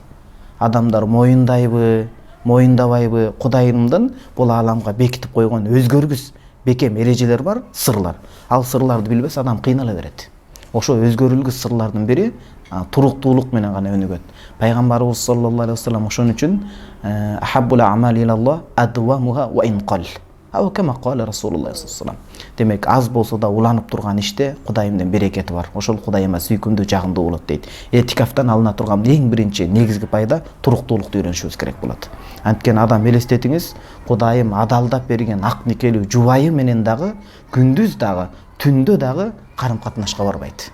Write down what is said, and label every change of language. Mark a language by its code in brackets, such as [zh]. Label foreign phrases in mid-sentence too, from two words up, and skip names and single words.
[ky] Адамдар моюндайбы, моюндабайбы, Кудайымдын бул ааламга бекитип койгон өзгөргүс бекем эрежелер бар, сырлар. Ал сырларды билбес адам кыйнала берет. Ошо өзгөрүлгүс сырлардын бири туруктуулук менен гана өнүгөт. [ar] Пайгамбарыбыз صلى الله عليه وسلم [ky] ошон үчүн [ar] أحب الأعمال إلى الله أدومها وإن قل. أو كما قال رسول الله صلى الله عليه وسلم. [ky] Демек аз болсо да уланып турган иште Кудайымдын берекети бар. Ошол Кудайыма сүйкүмдүү, жагымдуу болот дейт. Этикафтан алына турган эң биринчи негизги пайда туруктуулукту үйрөнүшүбүз керек болот. Анткени адам элестетиңиз, Кудайым адалдап берген ак никелүү жубайы менен дагы күндүз дагы, түндө дагы карым катнашка барбайт.